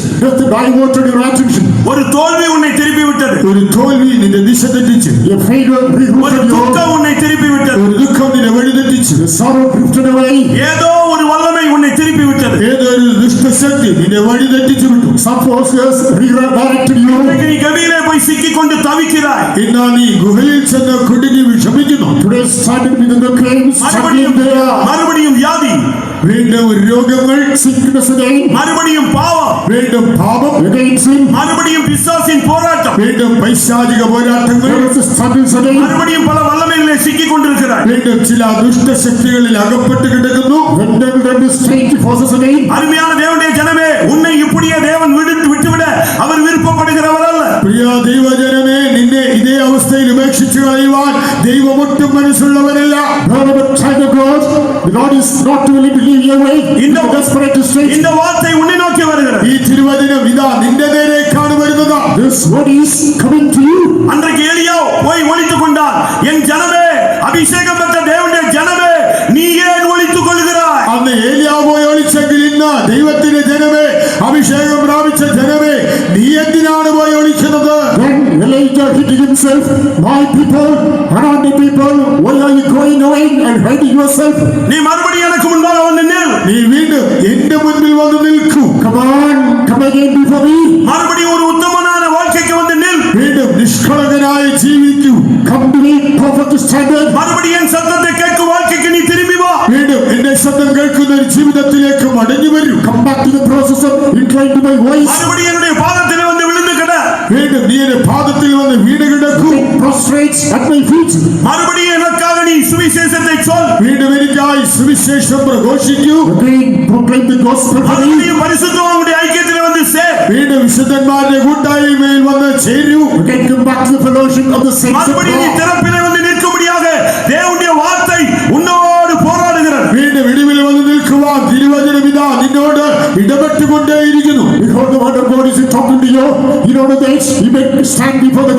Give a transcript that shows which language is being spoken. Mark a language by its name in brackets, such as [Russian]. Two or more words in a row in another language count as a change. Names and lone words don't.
[English] Death diverted your attention. [Tamil] ஒரு தோல்வி உன்னை திருப்பி விட்டது, [Malayalam] ഒരു തോൽവി നിന്നെ ദിശ തെറ്റിച്ചു. [English] Your failure [Tamil] ஒரு [English] rerouted your [Tamil] துக்கம் உன்னை திருப்பி விட்டது, [Malayalam] ഒരു ദുഃഖം നിന്നെ വഴിതെറ്റിച്ചു. [English] sorrow drifted away. [Tamil] ஏதோ ஒரு வல்லமை உன்னை திருப்பி விட்டது. [Malayalam] ഏതോ ഒരു ദുഷ്ടശക്തി നിന്നെ വഴിതെറ്റിച്ചു വിട്ടു. [English] Some forces redirected you. [Tamil] இன்றைக்கு நீ கபியிலே போய் சிக்கிக் கொண்டு தவிக்கிறாய். [Malayalam] ഇന്നാ നീ ഗുഹയിൽ ചെന്ന് കുടുങ്ങി വിഷമിക്കുന്നു. [English] Today started within the caves, struggling there. [Tamil] மறுபடியும் வியாதி, [Malayalam] വീണ്ടും രോഗങ്ങൾ, [English] Sickness again, [Tamil] மறுபடியும் பாவம், [Malayalam] വീണ്ടും പാപം, [English] again sin. [Tamil] மறுபடியும் பிசாசின் போராட்டம், [Malayalam] വീണ്ടും പൈശാചിക പോരാട്ടങ്ങൾ, [English] There is a struggles again. [Tamil] மறுபடியும் பல வல்லமைகளிலே சிக்கிக் கொண்டிருக்கிறாய். [Malayalam] വീണ്ടും ചില ദുഷ്ടശക്തികളിൽ അകപ്പെട്ട് കിടക്കുന്നു. [English] Entangled and strange forces again. [Tamil] அருமையான தேவனுடைய ஜனமே, உன்னை இப்படியே தேவன் விட்டுவிட அவர் விருப்பப்படுகிறவர் அல்ல. [Malayalam] പ്രിയ ദൈവജനമേ, നിന്നെ ഇതേ അവസ്ഥയിൽ ഉപേക്ഷിച്ചു കളയുവാൻ ദൈവം ഒട്ടും മനസ്സുള്ളവനല്ല. [English] However, child of God, the Lord is not willing to leave you away in the desperate state. [Tamil] இந்த வார்த்தை உன்னை நோக்கி வருகிறது. [Malayalam] ഈ തിരുവചനം ഇതാ നിന്റെ നേരേക്കാണ് വരുന്നത്. [English] This word is coming to you. [Tamil] அன்றைக்கு எலியா போய் ஒளித்துக் கொண்டான். என் ஜனமே, அபிஷேகம் பெற்ற தேவனுடைய ஜனமே, நீ ஏன் ஒளித்துக் கொள்கிறாய்? [Malayalam] അന്ന് ഏലിയാവ് പോയി ഒളിച്ചെങ്കിൽ ഇന്ന് ദൈവത്തിന്റെ ജനമേ, അഭിഷേകം പ്രാപിച്ച ജനമേ, നീ എന്തിനാണ് പോയി ഒളിക്കുന്നത്? [English] Then Elijah hid himself. My people, unwanted people, why are you going away and hiding yourself? [Tamil] நீ மறுபடியும் எனக்கு முன்பாக வந்து நில். [Malayalam] നീ വീണ്ടും എന്റെ മുൻപിൽ വന്ന് നിൽക്കൂ. [English] Come on, come again before me. [Tamil] மறுபடியும் ஒரு உத்தமனான வாழ்க்கைக்கு வந்து நில். [Malayalam] വീണ്ടും നിഷ്കളങ്കനായി ജീവിക്കൂ. [English] Come to me, perfect standard. [Tamil] மறுபடியும் என் சத்தத்தை கேட்கும் வாழ்க்கைக்கு நீ திரும்பி வா. [Malayalam] വീണ്ടും എന്റെ ശബ്ദം കേൾക്കുന്ന ഒരു ജീവിതത്തിലേക്ക് മടങ്ങി വരൂ. [English] Come back to the process of incline to my voice. [Tamil] மறுபடியும் என்னுடைய பாதத்திலே வந்து விழுந்து கிட. [Malayalam] വീണ്ടും നീ എന്റെ പാദത്തിൽ വന്ന് വീട് കിടക്കൂ. [English] Prostrate at my feet. [Tamil] மறுபடியும் எனக்காக நீ சுவிசேஷத்தை சொல். [Malayalam] വീണ്ടും എനിക്കായി സുവിശേഷം പ്രഘോഷിക്കൂ. [English] Again, proclaim the gospel for me. [Tamil] மறுபடியும் பரிசுத்தவான்களுடைய ஐக்கியத்திலே வந்து சேர். [Malayalam] വീണ്ടും വിശുദ്ധന്മാരുടെ കൂട്ടായ്മയിൽ വന്ന് ചേരൂ. [English] Again, come back to the fellowship of the saints of [Tamil] மறுபடியும் நீ [English] God. [Tamil] திறப்பிலே வந்து நிற்கும்படியாக தேவனுடைய வார்த்தை உன்னோடு போராடுகிறது. [Malayalam] വീണ്ടും ഇടിവിൽ വന്ന് നിൽക്കുവാൻ തിരുവചനം ഇതാ നിന്നോട് ഇടപെട്ടുകൊണ്ടേയിരിക്കുന്നു. [English] Behold, the word of God is talking to you. You know that you may stand before the God.